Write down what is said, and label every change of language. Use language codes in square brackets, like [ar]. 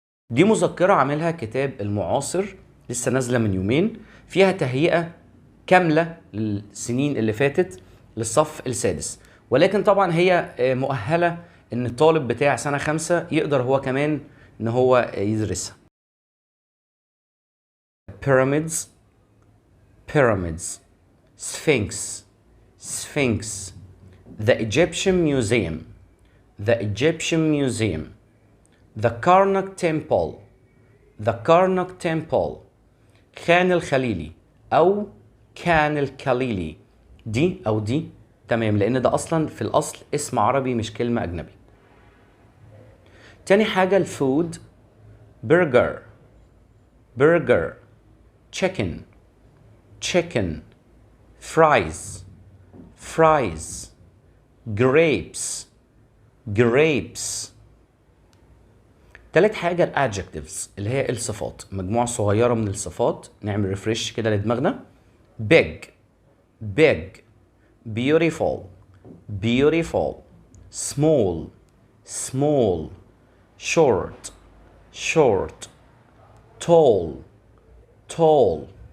[ar] دي مذكرة عاملها كتاب المعاصر، لسه نازلة من يومين، فيها تهيئة كاملة للسنين اللي فاتت للصف السادس، ولكن طبعا هي مؤهلة ان الطالب بتاع سنة 5 يقدر هو كمان ان هو يدرسها. [en] pyramids, pyramids, sphinx, sphinx, the Egyptian museum, the Egyptian museum, the Karnak temple, the Karnak temple, [ar] خان الخليلي او كان الخليلي. دي او دي تمام، لان ده اصلا في الاصل اسم عربي مش كلمة اجنبي. تاني حاجة [en] الفود، burger, burger, chicken, chicken, fries, fries, grapes, grapes. [ar] تالت حاجة الادجectives اللي هي الصفات، مجموعة صغيرة من الصفات، نعمل ريفريش كده لدماغنا. [en] big, big, beautiful, beautiful, small, small, short, short, tall, tall.